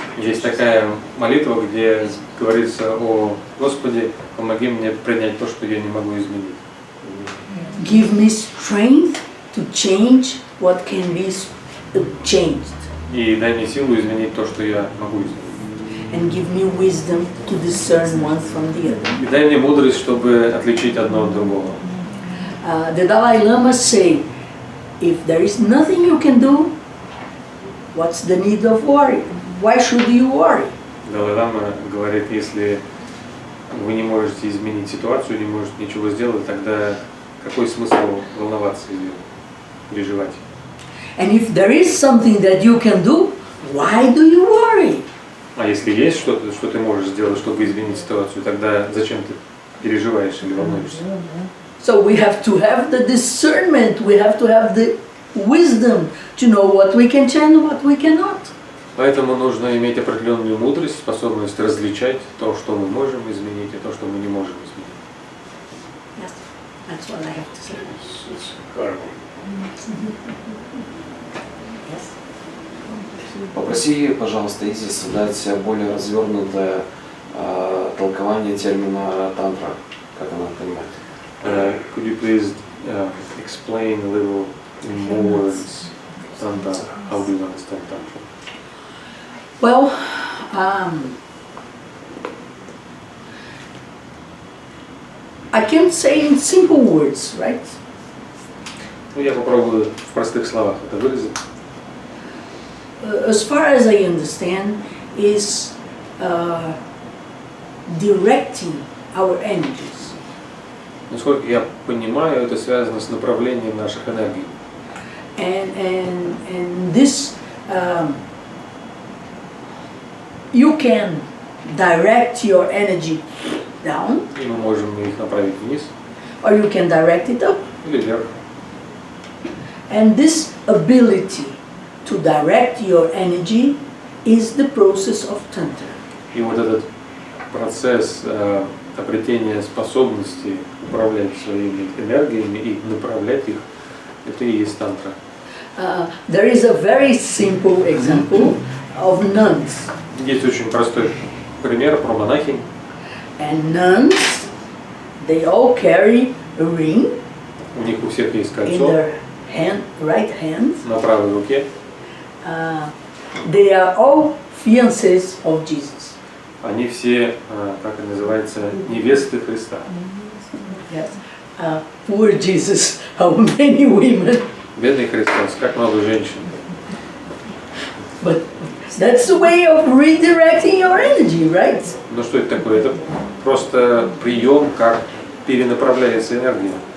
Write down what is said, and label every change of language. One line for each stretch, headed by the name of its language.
Russian: Есть такая молитва, где говорится: о Господи, помоги мне принять то, что я не могу изменить.
English: Give me strength to change what can be changed.
Russian: И дай мне силу изменить то, что я могу изменить.
English: And give me wisdom to discern one from the other.
Russian: И дай мне мудрость, чтобы отличить одно от другого.
English: The Dalai Lama say, if there is nothing you can do, what's the need of worry? Why should you worry?
Russian: Далай Лама говорит, если вы не можете изменить ситуацию, не можете ничего сделать, тогда какой смысл волноваться или переживать?
English: And if there is something that you can do, why do you worry?
Russian: А если есть что-то, что ты можешь сделать, чтобы изменить ситуацию, тогда зачем ты переживаешь или волнуешься?
English: So we have to have the discernment, we have to have the wisdom to know what we can change and what we cannot.
Russian: Поэтому нужно иметь определенную мудрость, способность различать то, что мы можем изменить, и то, что мы не можем изменить.
English: Yes, that's what I have to say. It's hard. Yes.
Russian: Попроси, пожалуйста, Изис дать более развернутое толкование термина тантра, как она понимает.
English: Could you please explain a little in more words Tantra? How do you understand Tantra? Well, I can say in simple words, right?
Russian: Ну, я попробую в простых словах это выразить.
English: As far as I understand, is directing our energies.
Russian: Насколько я понимаю, это связано с направлением наших энергий.
English: And this you can direct your energy down,
Russian: И мы можем их направить вниз
English: or you can direct it up.
Russian: или вверх.
English: And this ability to direct your energy is the process of Tantra.
Russian: И вот этот процесс обретения способности управлять своими энергиями и направлять их, это и есть тантра.
English: There is a very simple example of nuns.
Russian: Есть очень простой пример про монахинь.
English: And nuns, they all carry a ring
Russian: У них у всех есть
English: in
Russian: кольцо
English: their right hand.
Russian: на правой руке.
English: They are all fiancés of Jesus.
Russian: Они все, как это называется, невесты Христа.
English: Yes. Poor Jesus, how many women.
Russian: Бедный Христос, как много женщин.
English: But that's the way of redirecting your energy, right?
Russian: Ну что это такое? Это просто прием, как перенаправляется энергия.